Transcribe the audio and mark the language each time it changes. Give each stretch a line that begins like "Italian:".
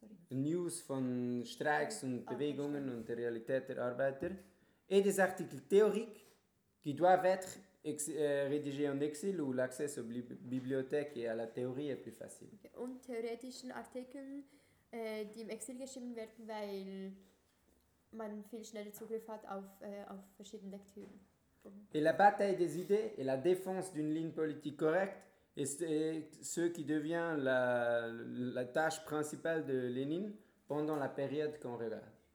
German: News von Streiks und Bewegungen und der Realität der Arbeiter
French: et des articles théoriques qui doivent être rédigé en exil où l'accès aux bibliothèques et à la théorie est plus facile. Okay.
German: Und theoretischen Artikeln, die im Exil geschrieben werden, weil man viel schneller Zugriff hat auf verschiedene Lektüren.
French: Et la bataille des idées et la défense d'une ligne politique correcte est ce qui devient la tâche principale de Lénine pendant la période qu'on regarde.